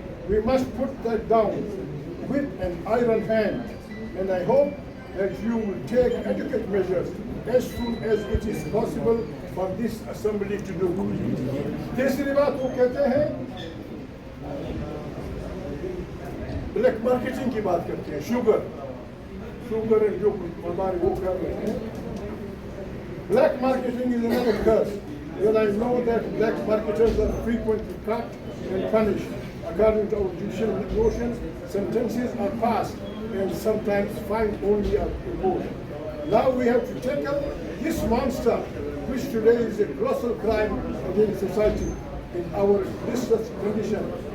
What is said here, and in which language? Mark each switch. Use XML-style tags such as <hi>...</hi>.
<en>We must put that down with an iron hand. And I hope that you will take adequate measures as soon as it is possible for this assembly to do.</en> <ur>تیسری بات وہ کہتے ہیں black marketing کی بات کرتے ہیں, sugar جو ہمارے وہ کر رہے ہیں.</ur> <en>Black marketing is another curse. Well, I know that black marketers are frequently caught and punished. According to our judicial notions, sentences are passed and sometimes fines only are imposed. Now we have to tackle this monster, which today is a colossal crime against society in our distressed condition.</en>